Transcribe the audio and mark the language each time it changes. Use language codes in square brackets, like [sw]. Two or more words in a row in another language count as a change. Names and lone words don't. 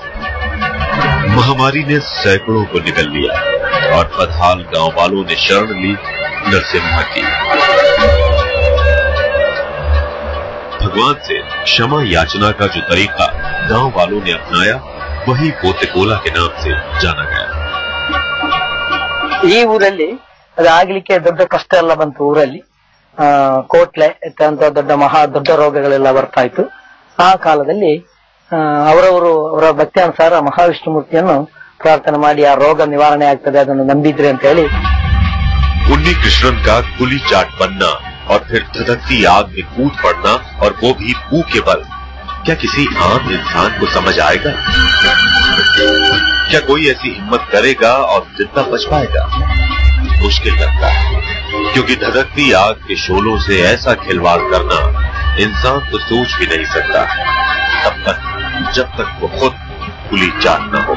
[hi] महामारी ने सैकड़ों को निगल लिया और बदहाल गांव वालों ने शरण ली नरसिम्हा की। भगवान से क्षमा याचना का जो तरीका गांव वालों ने अपनाया वही पोतेकोला के नाम से जाना गया। [kn] ಈ ಊರಲ್ಲಿ ಅದಾಗ್ಲಿಕ್ಕೆ ದೊಡ್ಡ ಕಷ್ಟ ಎಲ್ಲ ಬಂತು. ಊರಲ್ಲಿ ಕೋಟ್ಲೆ ಅಂತ ದೊಡ್ಡ ರೋಗಗಳೆಲ್ಲ ಬರ್ತಾ ಇತ್ತು. ಆ ಕಾಲದಲ್ಲಿ ಅವರ ಭಕ್ತ್ಯಾನುಸಾರ ಮಹಾವಿಷ್ಣು ಮೂರ್ತಿಯನ್ನು ಪ್ರಾರ್ಥನೆ ಮಾಡಿ ಆ ರೋಗ ನಿವಾರಣೆ ಆಗ್ತದೆ ಅದನ್ನು ನಂಬಿದ್ರೆ ಅಂತ ಹೇಳಿ [hi] उन्नी कृष्णन का कुली चाट बनना और फिर धधकती आग में कूद पड़ना और वो भी मुंह के बल, क्या किसी आम इंसान को समझ आएगा? क्या कोई ऐसी हिम्मत करेगा और जिंदा बच पाएगा? मुश्किल लगता है, क्योंकि धधकती आग के शोलों से ऐसा खिलवाड़ करना इंसान तो सोच भी नहीं सकता तब तक जब तक वो खुद कुली चाट न हो।